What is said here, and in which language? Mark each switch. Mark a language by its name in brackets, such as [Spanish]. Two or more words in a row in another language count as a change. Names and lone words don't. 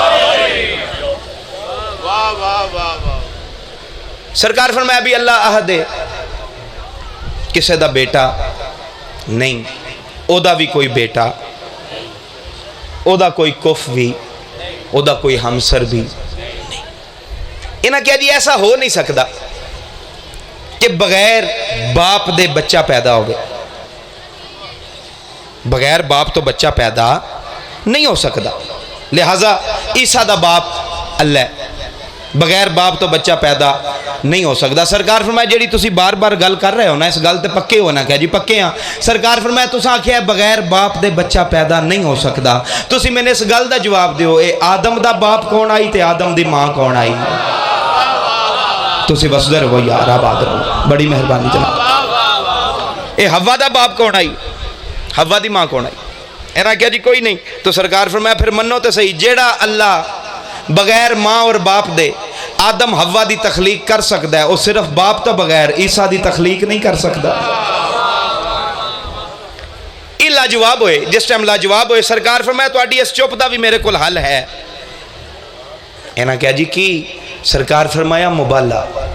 [Punjabi] سرکار فرمایا بھی [Arabic] اللہ احد [Punjabi] ہے کسے دا بیٹا نہیں او دا بھی کوئی بیٹا او دا کوئی کف بھی او دا کوئی ہمسر بھی نہیں انہاں کیا جی ایسا ہو نہیں سکتا کہ بغیر باپ دے بچہ پیدا ہو گئے بغیر باپ تو بچہ پیدا نہیں ہو سکتا لہذا عیسیٰ دا باپ اللہ ہے بغیر باپ تو بچہ پیدا نہیں ہو سکتا سرکار فرمایا جیڑی تسی بار بار گل کر رہے ہو نا اس گل تے پکے ہو نا کہ جی پکے ہاں سرکار فرمایا تساں آکھیا بغیر باپ دے بچہ پیدا نہیں ہو سکتا تسی میں نے اس گل دا جواب دیو اے آدم دا باپ کون آئی تے آدم دی ماں کون آئی تسی وسدے رہو یار آباد رہو بڑی مہربانی جناب اے حوا دا باپ کون آئی حوا دی ماں کون آئی اینا کیا جی کوئی نہیں تو سرکار فرمایا پھر منو تے صحیح جیڑا اللہ بغیر ماں اور باپ دے آدم حوا دی تخلیق کر سکتا ہے وہ صرف باپ تو بغیر عیسیٰ دی تخلیق نہیں کر سکتا یہ لاجواب ہوئے جس ٹائم لاجواب ہوئے سرکار فرمایا تو آڈی اس چپ دا بھی میرے کل حل ہے اینا کیا جی کی سرکار فرمایا مبالہ